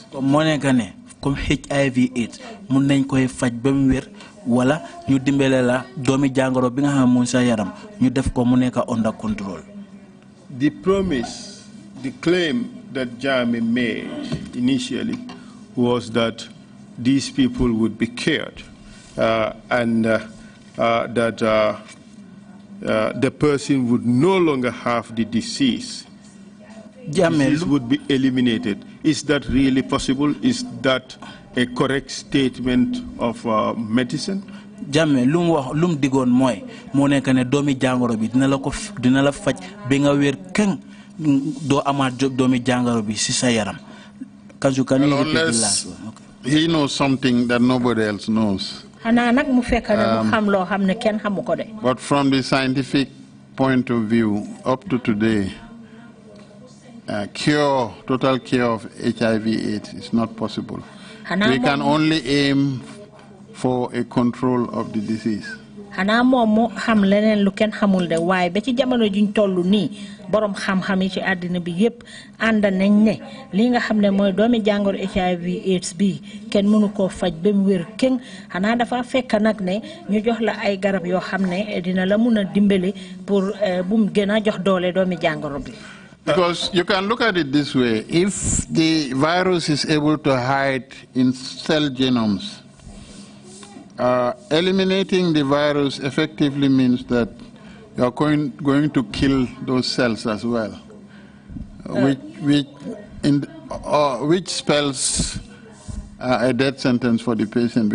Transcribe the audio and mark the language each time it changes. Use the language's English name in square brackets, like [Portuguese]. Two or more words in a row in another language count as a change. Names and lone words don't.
[Wolof] moo nekk ne comme HIV/AIDS mun nañ koy faj ba mu wér wala ñu dimbale la doomi jàngoro bi nga xam mu sa yaram ñu def ko mu nekk [English] under control. The promise, the claim that Jammeh made initially was that these people would be cured and that the person would no longer have the disease. Disease would be eliminated. Is that really possible? Is that a correct statement of medicine? [Wolof] Jammeh lum digoon mooy moo nekk ne doomi jàngoro bi dina la faj bi nga wér keng doo amaat doomi jàngoro bi si sa yaram. [English] Unless he knows something that nobody else knows. But from the scientific point of view, up to today, total cure of HIV/AIDS is not possible. We can only aim for a control of the disease. [Wolof] Xanaa moom moo xam leneen lu kenn xamul de waaye ba ci jamono juñ toll nii borom xam-xam yi ci àddina bi yépp ànd nañ ne li nga xam ne mooy doomi jàngoro HIV/AIDS bi kenn mënu koo faj ba mu wér keng xanaa dafa fekk nag ne ñu jox la ay garab yoo xam ne dina la mun a dimbali pour bu mu gën a jox doole doomi jàngoro bi. [English] Because you can look at it this way: if the virus is able to hide in cell genomes, eliminating the virus effectively means that you are going to kill those cells as well, which spells a death sentence for the patient.